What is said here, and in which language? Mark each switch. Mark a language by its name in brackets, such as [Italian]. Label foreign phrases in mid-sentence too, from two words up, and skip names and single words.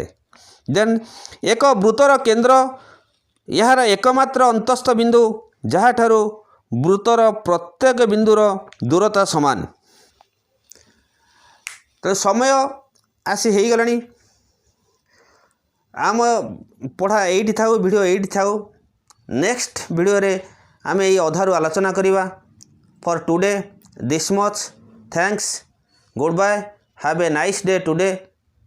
[Odia] ଦେନ ଏକ ବୃତ୍ତର କେନ୍ଦ୍ର ଯାହାର ଏକମାତ୍ର ଅନ୍ତସ୍ଥ ବିନ୍ଦୁ ଯହାଁ ଠାରୁ ବୃତ୍ତର ପ୍ରତ୍ୟେକ ବିନ୍ଦୁର ଦୂରତା ସମାନ। ତ ସମୟ ଆସି ହୋଇ ଗଲାଣି ଆମ ପାଠ ଏଠି ଥାଉ ଭିଡିଓ ଏଠି ଥାଉ। [English] Next video [Odia] ରେ ଆମେ ଏ ଆଧାରରୁ ଆଲୋଚନା କରିବା। [English] For today this much thanks good bye have a nice day today.